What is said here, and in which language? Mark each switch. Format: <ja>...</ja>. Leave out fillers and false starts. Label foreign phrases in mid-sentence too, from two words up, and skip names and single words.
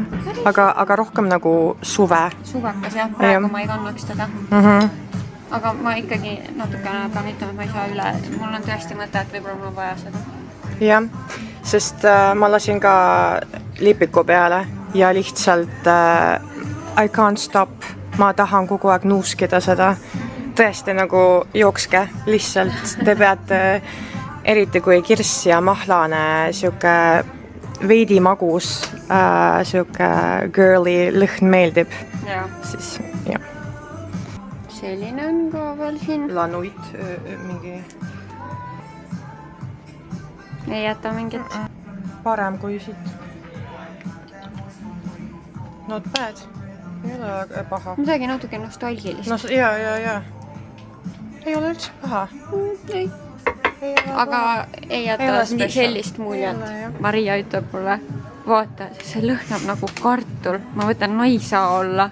<et>Aga rohkem nagu suve. Suvekas jah, praegu ma ei kannaks teda. Aga ma ikkagi natukene pean ütlema, et ma ei saa üle. Mul on tõesti mõte, et võib-olla mul on vaja seda. Jah, sest ma lasin ka lipiku peale ja lihtsalt</et> <en>I can't stop,</en> <et>ma tahan kogu aeg nuuskida seda. Tõesti nagu jookske, lihtsalt te peate, eriti kui kirss ja mahlane, siuke veidi magus, siuke girly lõhn meeldib, siis jah. Selline on ka veel siin. Lanuit mingi. Ei jäta mingit. Parem kui siit.</et> <en>Not bad.</en> <et>Ei ole paha. Midagi natuke nostalgilist. No, ja. Ei ole üldse paha. Ei. Aga ei jäta sellist muljet. Maria ütleb mulle, vaata, see lõhnab nagu kartul. Ma võtan, no ei saa olla.</et>